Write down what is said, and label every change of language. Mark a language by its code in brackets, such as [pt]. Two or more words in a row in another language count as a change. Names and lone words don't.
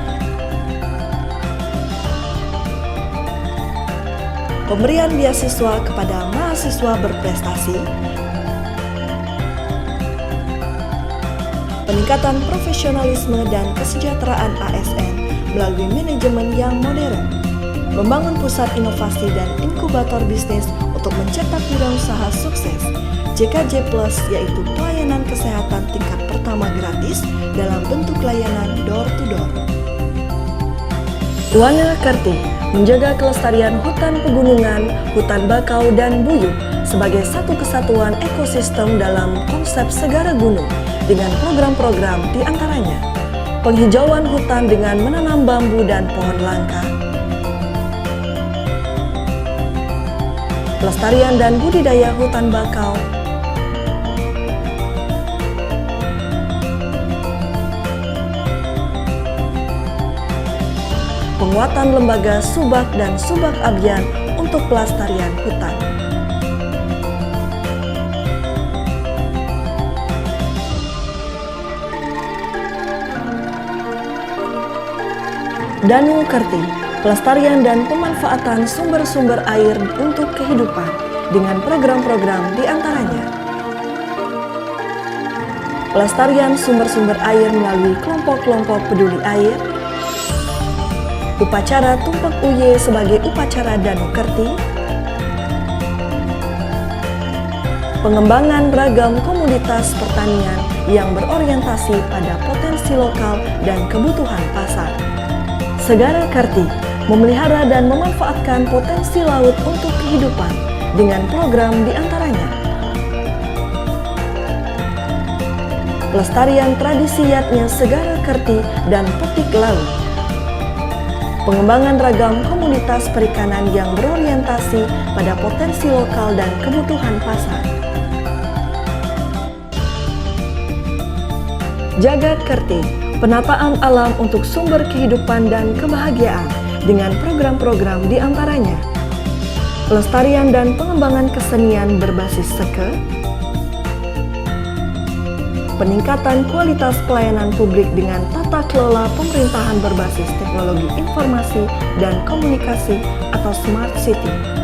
[id] pemberian beasiswa kepada mahasiswa berprestasi, peningkatan profesionalisme dan kesejahteraan ASN melalui manajemen yang modern, membangun pusat inovasi dan inkubator bisnis untuk mencetak wirausaha sukses, JKJ Plus yaitu pelayanan kesehatan tingkat pertama gratis dalam bentuk layanan [en] door to door. [id] Wana Kerti menjaga kelestarian hutan pegunungan, hutan bakau, dan buyut sebagai satu kesatuan ekosistem dalam konsep segara gunung dengan program-program di antaranya penghijauan hutan dengan menanam bambu dan pohon langka, pelestarian dan budidaya hutan bakau, penguatan lembaga Subak dan Subak Abyan untuk pelestarian hutan. Danu Kerti, pelestarian dan pemanfaatan sumber-sumber air untuk kehidupan dengan program-program di antaranya pelestarian sumber-sumber air melalui kelompok-kelompok peduli air, upacara Tumpek Uye sebagai upacara Danu Kerti, pengembangan ragam komoditas pertanian yang berorientasi pada potensi lokal dan kebutuhan pasar. Segara Kerti memelihara dan memanfaatkan potensi laut untuk kehidupan dengan program di antaranya pelestarian tradisi Yatnya Segara Kerti dan petik laut, pengembangan ragam komunitas perikanan yang berorientasi pada potensi lokal dan kebutuhan pasar. Jagat Kerti, penataan alam untuk sumber kehidupan dan kebahagiaan dengan program-program di antaranya pelestarian dan pengembangan kesenian berbasis seke, peningkatan kualitas pelayanan publik dengan tata kelola pemerintahan berbasis teknologi informasi dan komunikasi atau [en] Smart City.